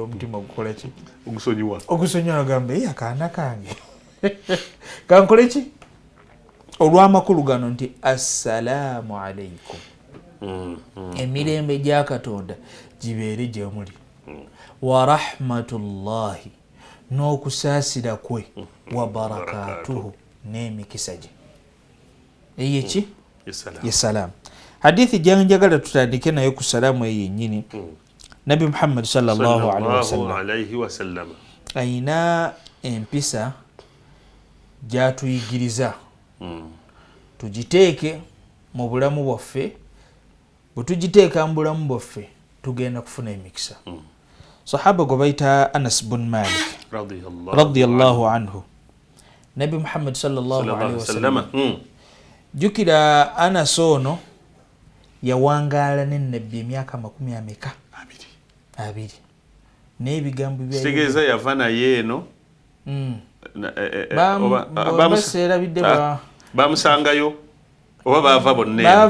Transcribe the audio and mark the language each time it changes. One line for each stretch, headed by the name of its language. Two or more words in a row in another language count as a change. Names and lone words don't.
Ganda: omutima ogukola ki ogusonyiwa agamba akaana kange kankole ki olw'amakulu gano nti
Arabic: السلام عليكم
Ganda: emirembe gya Katonda gibeere gye muli
Arabic: ورحمة الله
Ganda: n'okusaasira kwe
Arabic: وبركاته
Ganda: n'emikisa gye eyeki ye salaamu hadithi gyanjagala tutandike nayo ku salaamu eyo yennyini nabbi Muhammad
Arabic: صلى الله عليه وسلم
Ganda: ayina empisa gyatuyigiriza tugiteeke mu bulamu bwaffe bwe tugiteeka mu bulamu bwaffe tugenda kufuna emikisa sahaba gwe bayita Anas bin Malik
Arabic: رضي الله عنه
Ganda: nabbi Muhammad
Arabic: صلى الله عليه وسلم
Ganda: jukira Anas ono yawangaala n'ennabbi emyaka 200 n'ebigambo bitegeeza yava naye eno bamusangayo oba baava bonna